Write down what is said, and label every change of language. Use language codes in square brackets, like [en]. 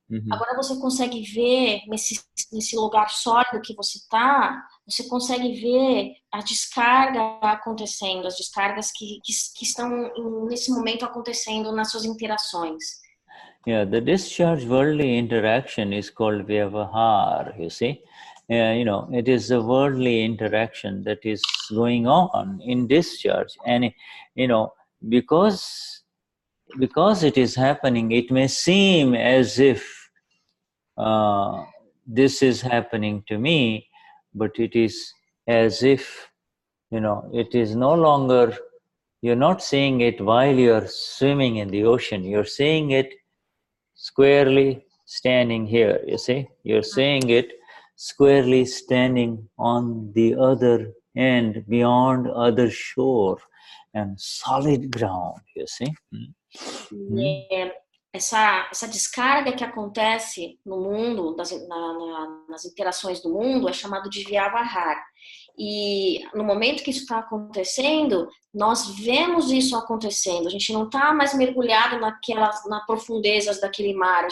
[pt] Agora você consegue ver nesse lugar sólido que você está, você consegue ver a descarga acontecendo, as descargas que estão nesse momento acontecendo nas suas interações. [en] Yeah, the discharge worldly interaction is called vyavahar, you see. It is a worldly interaction that is going on in discharge. And, because it is happening, it may seem as if this is happening to me, but it is as if, it is no longer, you're not seeing it while you're swimming in the ocean. You're seeing it squarely standing here, you see. You're saying it squarely standing on the other end, beyond other shore, and solid ground, you see. [pt] Essa descarga que acontece no mundo, nas interações do mundo, é chamado de vyavahara. E no momento que isso está acontecendo, nós vemos isso acontecendo. A gente não está mais mergulhado nas profundezas daquele mar.